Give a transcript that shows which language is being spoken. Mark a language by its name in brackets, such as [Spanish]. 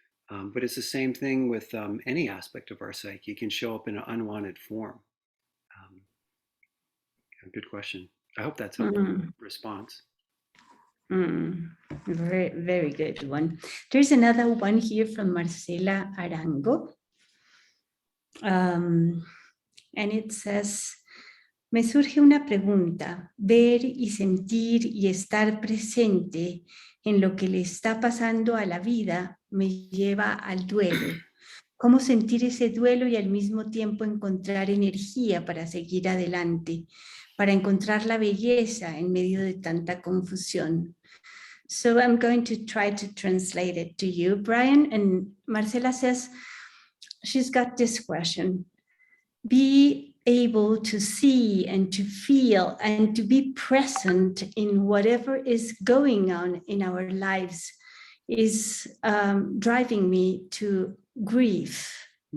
[English] But it's the same thing with any aspect of our psyche. It can show up in an unwanted form. Good question. I hope that's a response. Very, very good one. There's another one here from Marcela Arango. And it says, [Spanish] me surge una pregunta, ver y sentir y estar presente en lo que le está pasando a la vida me lleva al duelo. ¿Cómo sentir ese duelo y al mismo tiempo encontrar energía para seguir adelante, para encontrar la belleza en medio de tanta confusión? [English] So I'm going to try to translate it to you, Brian. And Marcela says, she's got this question. Be able to see and to feel and to be present in whatever is going on in our lives is driving me to grief.